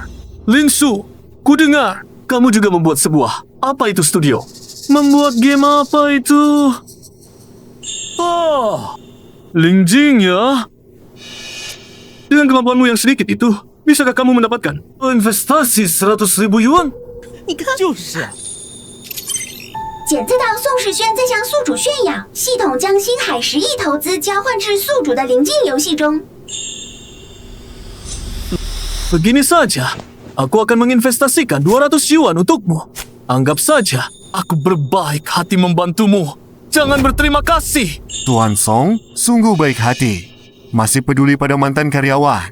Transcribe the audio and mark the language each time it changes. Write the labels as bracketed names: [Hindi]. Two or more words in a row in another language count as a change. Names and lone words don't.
[Indonesian] Linshu, ku dengar kamu juga membuat sebuah, apa itu studio? Membuat game apa itu? Oh, Lingjing ya? Dengan kemampuanmu yang sedikit itu, bisakah kamu mendapatkan investasi 100.000 yuan? [Chinese] 检测到宋世轩在向宿主炫耀，系统将星海10亿投资交换至宿主的临近游戏中。 [Indonesian] Begini saja, aku akan menginvestasikan 200 yuan untukmu. Anggap saja aku berbaik hati membantumu. Jangan berterima kasih. Tuan Song sungguh baik hati. Masih peduli pada mantan karyawan.